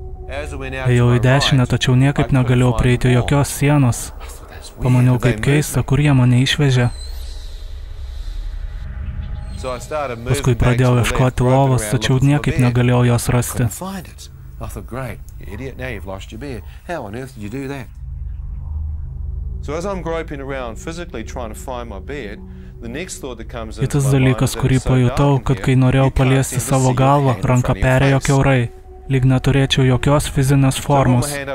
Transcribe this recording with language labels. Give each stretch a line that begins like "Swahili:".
Lithuanian: Ėjau į dešinę, tačiau niekaip negalėjau prieiti jokios sienos. Pamaniau, kaip keista, kur jie mane išvežė. Paskui pradėjau ieškoti lovos, tačiau niekaip negalėjau jos rasti.
English: I thought, great, you idiot, now you've lost your beard. How on earth did you do that? So as I'm groping around physically trying to find my beard, the next thought that comes into
Lithuanian: Kitas dalykas, kurį pajutau, kad kai norėjau paliesti savo galvą, ranka perėjo kiaurai, lyg neturėčiau jokios fizinės formos.